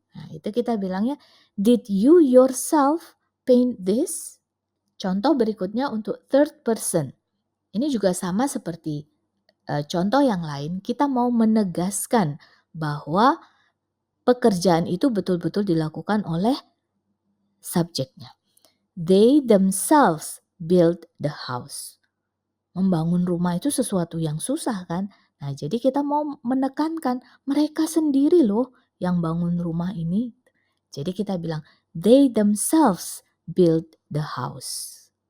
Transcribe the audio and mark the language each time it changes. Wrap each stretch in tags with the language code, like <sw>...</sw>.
<id>Nah, itu kita bilangnya,</id> <en>"Did you yourself paint this?"</en> <id>Contoh berikutnya untuk third person. Ini juga sama seperti contoh yang lain, kita mau menegaskan bahwa pekerjaan itu betul-betul dilakukan oleh subjeknya.</id> <en>They themselves build the house.</en> <id>Membangun rumah itu sesuatu yang susah kan? Nah, jadi kita mau menekankan mereka sendiri loh yang bangun rumah ini. Jadi kita bilang</id> <en>they themselves build the house.</en>